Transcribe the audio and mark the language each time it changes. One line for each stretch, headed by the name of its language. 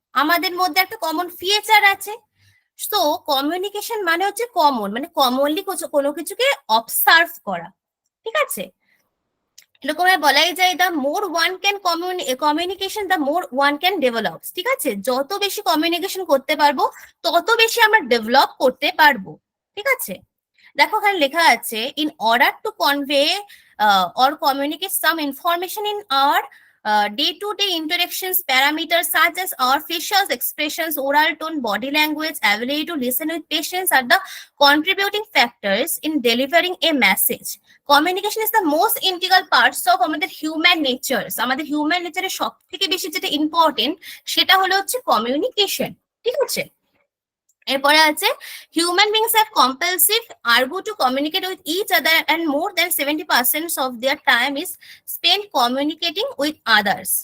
Bangla: আমাদের মধ্যে একটা কমন ফিচার আছে। তো কমিউনিকেশন মানে হচ্ছে কমন, মানে কমনলি কোনো কিছুকে অবজার্ভ করা, ঠিক আছে? এরকম বলাই যায়
English: the more one can communication the more one can develop,
Bangla: ঠিক আছে? যত বেশি কমিউনিকেশন করতে পারবো তত বেশি আমরা ডেভেলপ করতে পারবো, ঠিক আছে? দেখো এখানে লেখা আছে,
English: In order to convey or communicate some information in our day-to-day interactions, parameters such as our facial expressions, oral tone, body language, ability to listen with patience are the contributing factors in delivering a message. Communication is the most integral parts of
Bangla: আমাদের
English: human nature.
Bangla: আমাদের human nature সব থেকে বেশি যেটা important সেটা হলো হচ্ছে communication, ঠিক আছে? এরপরে আছে
English: Human beings have compulsive urge to communicate with each other and more than 70% of their time is spend communicating with others.